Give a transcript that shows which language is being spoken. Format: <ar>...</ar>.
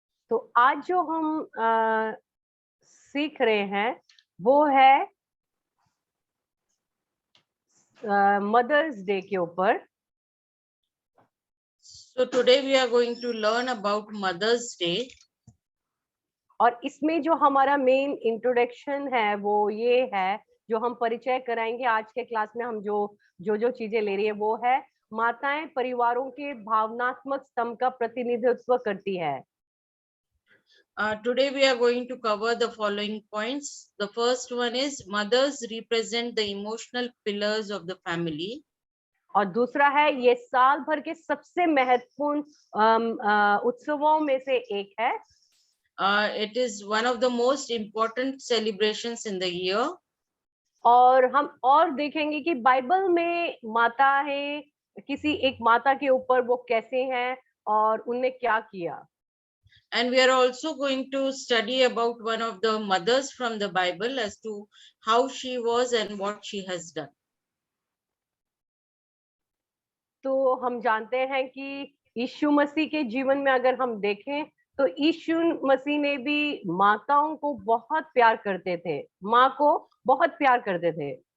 <hi>तो आज जो हम सीख रहे हैं वो है मदर्स डे के ऊपर।</hi> <en>So today we are going to learn about Mother's Day.</en> <hi>और इसमें जो हमारा मेन इंट्रोडक्शन है वो ये है, जो हम परिचय कराएंगे आज के क्लास में, हम जो चीजें ले रही है वो है, माताएं परिवारों के भावनात्मक स्तंभ का प्रतिनिधित्व करती है।</hi> <en>Today we are going to cover the following points. The first one is mothers represent the emotional pillars of the family.</en> <hi>और दूसरा है, ये साल भर के सबसे महत्वपूर्ण उत्सवों में से एक है।</hi> <en>It is one of the most important celebrations in the year.</en> <hi>और हम और देखेंगे कि बाइबल में माता है, किसी एक माता के ऊपर वो कैसे हैं और उनने क्या किया।</hi> <en>And we are also going to study about one of the mothers from the Bible as to how she was and what she has done.</en> <hi>तो हम जानते हैं कि यीशु मसीह के जीवन में अगर हम देखें तो यीशु मसीह ने भी माताओं को बहुत प्यार करते थे, माँ को बहुत प्यार करते थे।</hi>